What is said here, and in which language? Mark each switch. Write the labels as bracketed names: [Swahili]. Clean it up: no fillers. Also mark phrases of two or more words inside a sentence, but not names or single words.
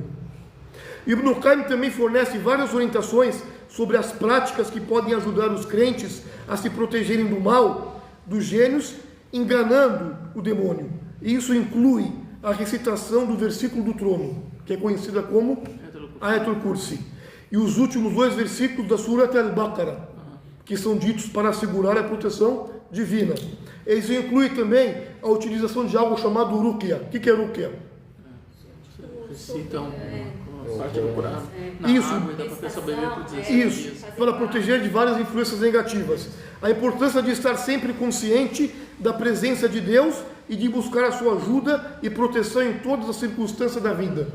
[Portuguese] Ibn Qayyim também fornece várias orientações sobre as práticas que podem ajudar os crentes a se protegerem do mal, dos gênios, enganando o demônio. E isso inclui a recitação do versículo do trono, que é conhecida como Ayatul Kursi, e os últimos 2 versículos da Surat al-Baqarah, que são ditos para assegurar a proteção divina. Isso inclui também a utilização de algo chamado Ruqya. O que é Ruqya? Citam parte do Corão na Isso. água e dá para a pessoa beber por 16 Isso, dias. para proteger de várias influências negativas. A importância de estar sempre consciente da presença de Deus e de buscar a sua ajuda e proteção em todas as circunstâncias da vida.